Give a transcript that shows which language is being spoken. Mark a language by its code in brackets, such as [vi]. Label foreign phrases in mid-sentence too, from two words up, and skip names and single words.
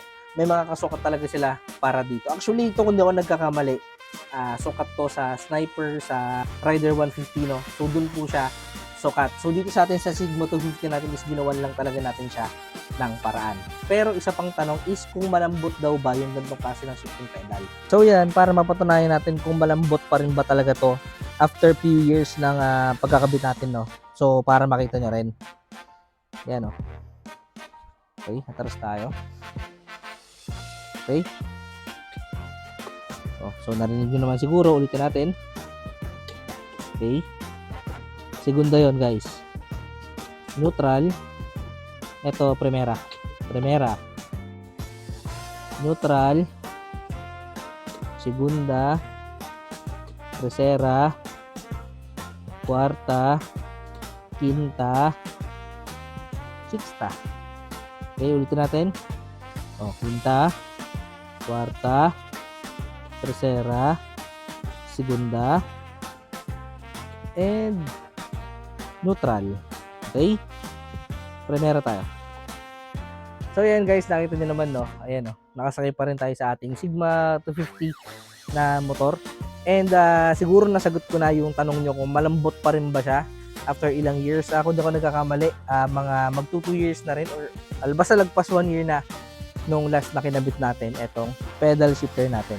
[tl] May mga kasukat talaga sila para dito. Actually, ito kung di ako nagkakamali, sukat to sa sniper, sa rider 150, no? So dun po siya sukat. So dito sa atin sa Sigma 250 natin is ginawan lang talaga natin siya ng paraan. Pero isa pang tanong is kung malambot daw ba yung ganitong klase ng [en] shifting pedal. [tl] So yan, para mapatunayan natin kung malambot pa rin ba talaga to [en] after few years [tl] ng pagkakabit natin, no? So para makita nyo rin. Yan, no? Okay, atras tayo. Okay. So narinig nyo naman siguro, ulitin natin. Okay. Segunda yon guys. Neutral. Ito, primera. Neutral. Segunda. Tercera. Cuarta. Quinta. Sixta. Okay, ulitin natin. Quinta. Cuarta. Tercera. Segunda. [en] And neutral. [tl] Okay? Primera tayo. So ayan guys, nakita nyo naman, no? Ayan, no? Nakasakay pa rin tayo sa ating Sigma 250 na motor. And siguro nasagot ko na yung tanong nyo kung malambot pa rin ba siya after ilang years. Ako di ako nagkakamali, mga magto 2 years na rin or basta lagpas 1 year na nung last na kinabit natin etong [en] pedal shifter [tl] natin.